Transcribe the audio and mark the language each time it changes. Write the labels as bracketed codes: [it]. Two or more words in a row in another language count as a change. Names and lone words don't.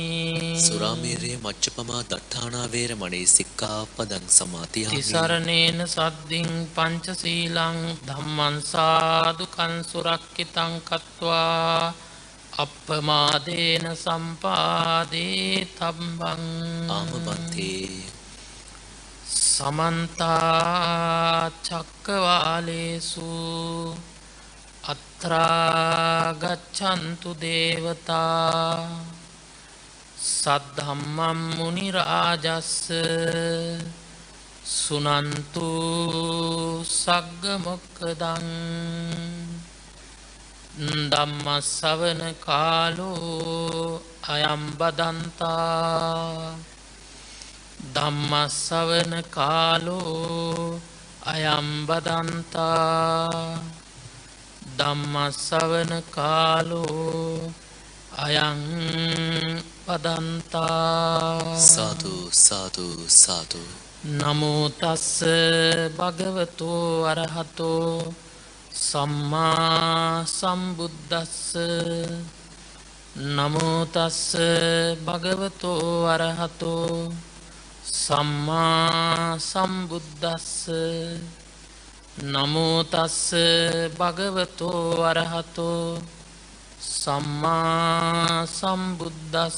[pi] සුරාමේරය මච්චපමා දට්ඨානා වේරමණී සික්ඛාපදං සමාදියාමි තිසරණේන සද්දින් පංචශීලං ධම්මං සාදුකං සුරක්ඛිතං කତ୍වා අප්පමාදේන සම්පාදේ තම්බං ආමබන්තේ සමන්ත චක්කවාලේසු අත්‍රා ගච්ඡන්තු දේවතා සද්ධම්මං මුනි රාජස්ස සුනන්තු සග්ග මොක්ඛදං ධම්ම ශ්‍රවණ කාලෝ අයං බදන්තා ධම්ම ශ්‍රවණ කාලෝ අයං බදන්තා ධම්ම ශ්‍රවණ කාලෝ අයං බදන්තා සාදු සාදු සාදු නමෝ තස්ස භගවතු අරහතෝ සම්මා සම්බුද්දස්ස නමෝ තස්ස භගවතු අරහතෝ සම්මා සම්බුද්දස්ස නමෝ තස්ස භගවතු අරහතෝ සම්මා සම්බුද්දස්ස